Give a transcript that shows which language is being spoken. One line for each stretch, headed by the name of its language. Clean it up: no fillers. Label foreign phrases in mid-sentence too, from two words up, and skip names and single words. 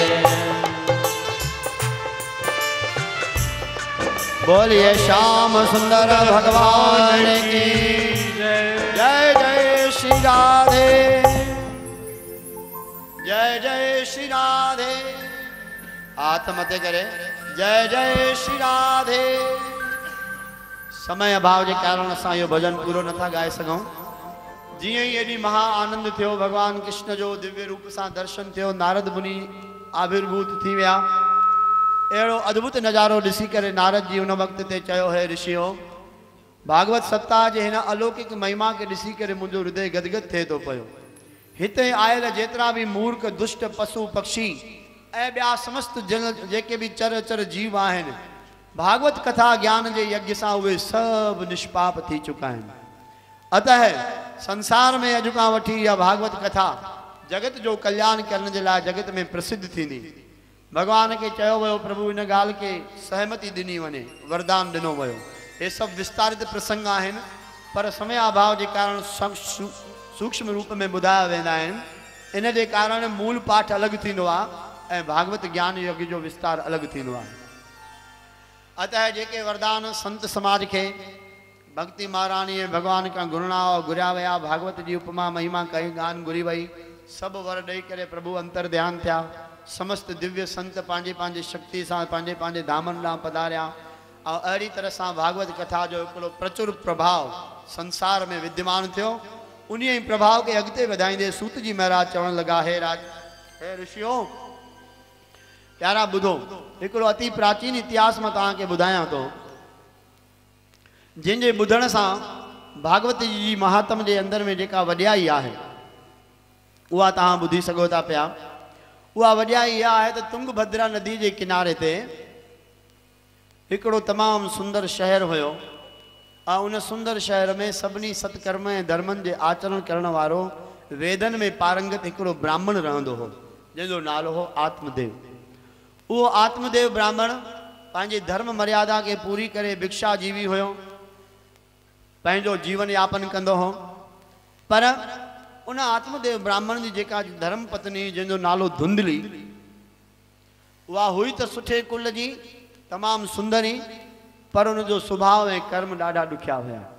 Hindi: बोलिए श्याम सुंदर भगवान की जय। जय श्री राधे, जय जय श्री राधे। हाथ मथे करे जय जय श्री राधे।
Sindhi: समय अभाव के कारण असां यो भजन पूरो नथा गाए सघूं। जीअं ई एॾी महा आनंद थियो, भगवान कृष्ण जो दिव्य रूप सां दर्शन थियो, नारद मुनि आविर्भूत थी विया। अहिड़ो अद्भुत नज़ारो ॾिसी करे नारद जी उन वक़्त ते चयो है ऋषियों, भागवत सप्ताह जे हिन अलौकिक महिमा के ॾिसी करे मुंहिंजो हृदय गदगद थिए थो पियो। हिते आयल जेतिरा भी मूर्ख दुष्ट पशु पक्षी ऐं ॿिया समस्त जन जेके भी चर चर जीव आहिनि,
Hindi: भागवत कथा ज्ञान के यज्ञ से वे सब निष्पाप थी चुका है।
Sindhi: अतः संसार में अॼु खां वठी या भागवत कथा जगत जो कल्याण
Hindi: करने के लिए
Sindhi: जगत में प्रसिद्ध थी। भगवान के चयो वो प्रभु इन गाल के सहमति दिनी वने, वरदान दिनो वो।
Hindi: ये सब विस्तारित प्रसंग हैं, पर समय अभाव के कारण सूक्ष्म रूप में
Sindhi: बुधाया वेंदा आहिनि। इन के कारण मूल पाठ अलग थींदो आहे ऐं भागवत ज्ञान यज्ञ जो विस्तार अलग थींदो आहे। अतः जेके वरदान संत समाज के भक्ति महारानी भगवान का गुणना और गुरिया वया, भागवत जी उपमा महिमा कही गान गुरी वही, सब वर दई करे प्रभु अंतर ध्यान थिया। समस्त दिव्य संत पांजे पांजे शक्ति से पांजे पांजे धामन ॾांहुं पधारिया और अड़ी तरह से भागवत कथा जो हिकिड़ो प्रचुर प्रभाव संसार में विद्यमान थियो। उन्हीं प्रभाव के अगते वधाईंदे सूत जी महाराज चवण लगा, हे राज, हे ऋषियों, प्यारा बुधो, हिकिड़ो अति प्राचीन इतिहास में तव्हांखे ॿुधायां थो, जिन जे ॿुधण सां भागवत जी महात्म के अंदर में जेका वॾियाई आहे उहा तव्हां ॿुधी सघो था पिया। उहा वॾियाई इहा आहे त तुंगभद्रा नदी के किनारे ते हिकिड़ो तमाम सुंदर शहर हुयो और उन सुंदर शहर में सभिनी सत्कर्म ऐं धर्मन के आचरण करण वारो वेदन में पारंगत हिकिड़ो ब्राह्मण रहंदो हो, जंहिंजो नालो हो आत्मदेव। वो आत्मदेव ब्राह्मण पंहिंजी धर्म मर्यादा के पूरी करे भिक्षा जीवी हुयो, पंहिंजो जीवन यापन कंदो हो। पर उन आत्मदेव ब्राह्मण जी जेका धर्म पत्नी जंहिंजो नालो धुंधली, उहा हुई त सुठे कुल जी, तमाम सुंदरी, पर उनजो स्वभाव ऐं कर्म ॾाढा ॾुखिया हुया।